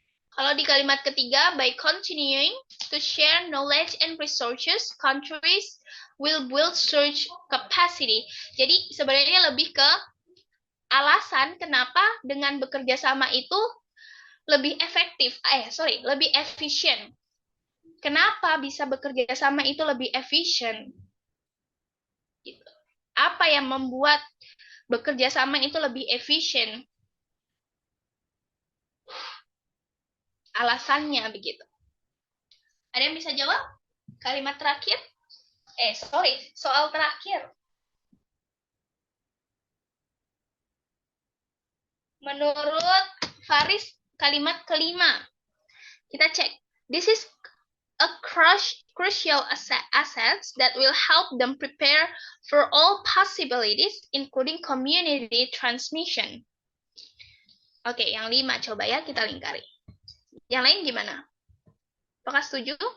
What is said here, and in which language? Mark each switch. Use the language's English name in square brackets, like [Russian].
[Indonesian] Kalau di kalimat ketiga, [English] by continuing to share knowledge and resources, countries will build search capacity. [Indonesian] Jadi sebenarnya lebih ke alasan kenapa dengan bekerja sama itu lebih efektif, lebih efisien. Kenapa bisa bekerja sama itu lebih efisien? Gitu. Apa yang membuat bekerja sama itu lebih efisien? Alasannya begitu. Ada yang bisa jawab? Kalimat terakhir? Soal terakhir. Menurut Faris, kalimat kelima. Kita cek. [English] This is a crucial assets that will help them prepare for all possibilities, including community transmission. [Indonesian] Oke, yang 5 coba ya kita lingkari. Yang lain gimana? Apakah setuju?